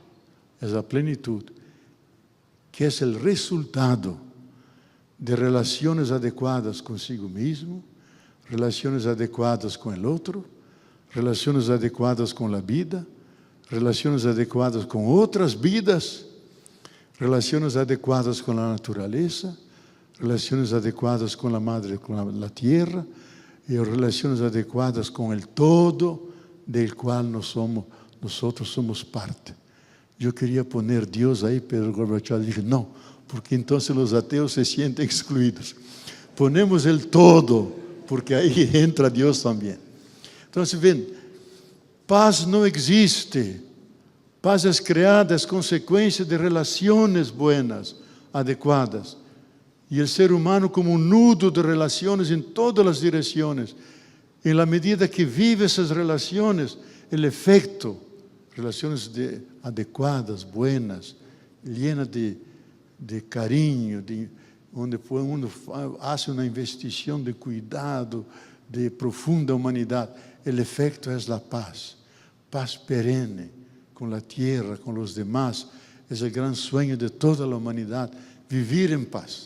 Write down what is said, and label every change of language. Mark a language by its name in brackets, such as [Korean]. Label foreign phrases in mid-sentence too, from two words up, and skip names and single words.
[Portuguese] que é o resultado de relações adequadas consigo mesmo, relações adequadas com o outro, relações adequadas com a vida, relações adequadas com outras vidas, relações adequadas com a natureza, relações adequadas com a madre, com a terra, e relações adequadas com o todo, del qual nós somos parte. Eu queria poner Deus aí, Pedro Gorbachev disse: não, porque então os ateus se sentem excluídos. [Spanish] Ponemos el todo, porque [Portuguese] aí entra Deus também. Então, [Spanish] se ven, [Portuguese] paz não existe. Paz é criada, é consequência de relações buenas, adequadas. E o ser humano como um nudo de relações em todas as direções. Em [Spanish] la medida [Portuguese] que vive essas relações, o efeito, relações adequadas, [Spanish] buenas, llenas de [Portuguese] carinho, onde uno faz uma investigação de cuidado, de profunda humanidade. O efeito é a paz. Paz perene com a terra, com os demás. É o grande sonho de toda a humanidade, viver em paz.